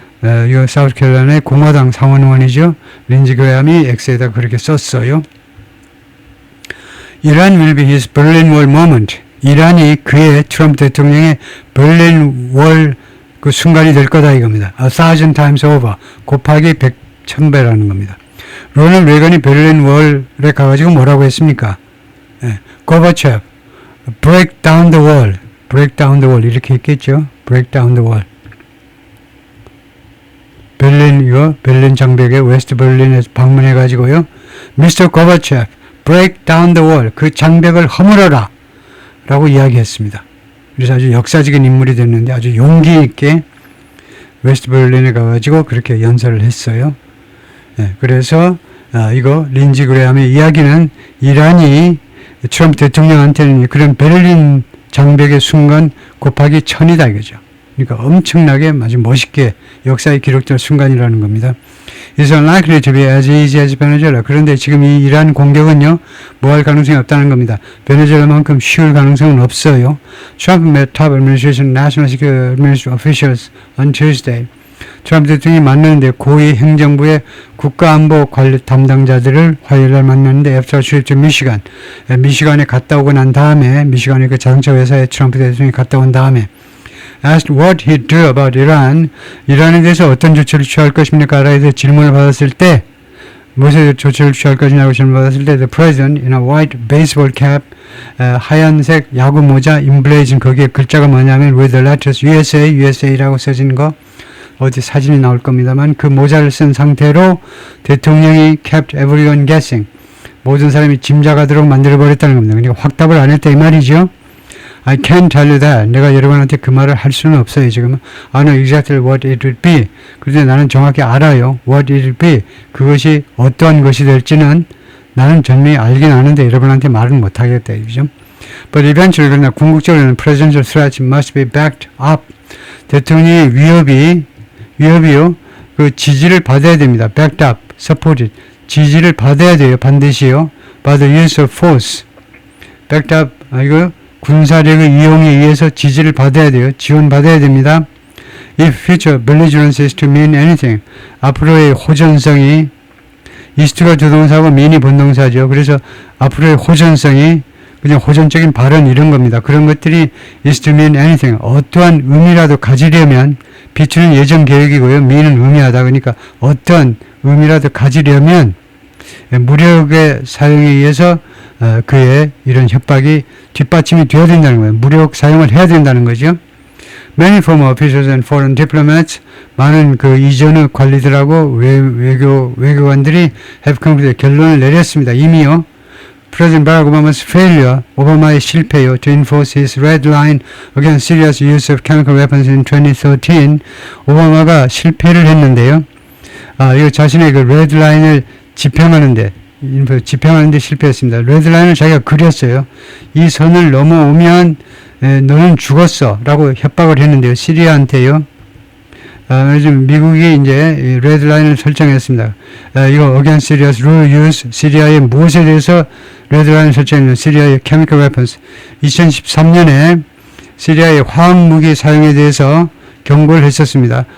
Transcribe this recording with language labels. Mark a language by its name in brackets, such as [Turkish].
[Korean] 이 사우스 캐롤라이나의 공화당 상원 의원이죠. 린지 그레함이 X에다 그렇게 썼어요. [English] Iran will be his Berlin Wall moment. [Korean] 이란이 그의 트럼프 대통령의 berlin wall 그 순간이 될 거다 이겁니다. [English] 1,000 times over [Korean] 곱하기 1000배라는 겁니다. 로널드 레이건이 베를린 월에 가가지고 뭐라고 했습니까? [English] 고바체프, break down the wall [Korean] 이렇게 했겠죠. [English] break down the wall. [Korean] 베를린 장벽에 웨스트 베를린에 방문해가지고요. [English] Mr. Gorbachev, break down the wall. [Korean] 그 장벽을 허물어라. 라고 이야기했습니다. 그래서 아주 역사적인 인물이 됐는데 아주 용기 있게 웨스트 베를린에 가가지고 그렇게 연설을 했어요. 그래서 이거 린지 그레함의 이야기는 이란이 트럼프 대통령한테는 그런 베를린 장벽의 순간 곱하기 1000이다 이거죠. 그러니까 엄청나게 아주 멋있게 역사에 기록될 순간이라는 겁니다. [English] It's unlikely to be as easy as Venezuela. [Korean] 그런데 지금 이 이란 공격은요, 뭐 할 가능성이 없다는 겁니다. 베네수엘라만큼 쉬울 가능성은 없어요. [English] Trump met top administration national security administration officials on Tuesday. [Korean] 트럼프 대통령이 만났는데 고위 행정부의 국가안보 관리 담당자들을 화요일날 만났는데 [English] after a trip to Michigan. [Korean] 미시간에 갔다 오고 난 다음에 미시간의 그 자동차 회사에 트럼프 대통령이 갔다 온 다음에 [English] asked what he'd do about Iran, [Korean] 이란에 대해서 어떤 조치를 취할 것입니까? 라에 대해 질문을 받았을 때 무엇에 조치를 취할 것이냐고 질문받았을 때 [English] The president in a white baseball cap [Korean] 하얀색 야구 모자 emblazoned 거기에 글자가 뭐냐면 [English] with the letters USA, [Korean] USA라고 써진 거 어디 사진이 나올 겁니다만 그 모자를 쓴 상태로 대통령이 [English] kept everyone guessing [Korean] 모든 사람이 짐작하도록 만들어버렸다는 겁니다. 그러니까 확답을 안 했다 이 말이죠. [English] I can't tell you that. [Korean] 내가 여러분한테 그 말을 할 수는 없어요. [English] 지금 I know exactly what it would be. [Korean] 그런데 나는 정확히 알아요. [English] What it would be. [Korean] 그것이 어떠한 것이 될지는 나는 전미 알긴 아는데 여러분한테 말은 못하겠다. 그죠? [English] But eventually [Korean] 그러나 궁극적으로는 [English] presidential threats must be backed up. [Korean] 대통령의 위협이요. 그 지지를 받아야 됩니다. [English] backed up, supported. [Korean] 지지를 받아야 돼요. 반드시요. [English] by the use of force. backed up. [Korean] 이거 군사력의 이용에 의해서 지지를 받아야 돼요. 지원받아야 됩니다. [English] If future belligerence is to mean anything. [Korean] 앞으로의 호전성이 is가 주동사고 mean이 본동사죠. 그래서 앞으로의 호전성이 그냥 호전적인 발언 이런 겁니다. 그런 것들이 [English] is to mean anything. [Korean] 어떠한 의미라도 가지려면 비추는 예정 계획이고요. mean은 의미하다. 그러니까 어떠한 의미라도 가지려면 무력의 사용에 의해서 그의 이런 협박이 뒷받침이 되어야 된다는 거예요. 무력 사용을 해야 된다는 거죠. [English] Many former officials and foreign diplomats, [Korean] 많은 그 이전의 관리들하고 외교관들이 [English] have concluded [Korean] 결론을 내렸습니다. 이미요. [English] President Barack Obama's failure, [Korean] 오바마의 실패요, [English] to enforce his red line against Syria's use of chemical weapons in 2013, [Korean] 오바마가 실패를 했는데요. 이거 자신의 그 레드 라인을 집행하는데 실패했습니다. 레드라인을 자기가 그렸어요. 이 선을 넘어오면 너는 죽었어 라고 협박을 했는데요. 시리아한테요. 요즘 미국이 이제 레드라인을 설정했습니다. 이거 [English] against Syria's rule use [Korean] 시리아의 무엇에 대해서 레드라인을 설정했냐면 시리아의 [English] chemical weapons [Korean] 2013년에 시리아의 화학무기 사용에 대해서 경고를 했었습니다.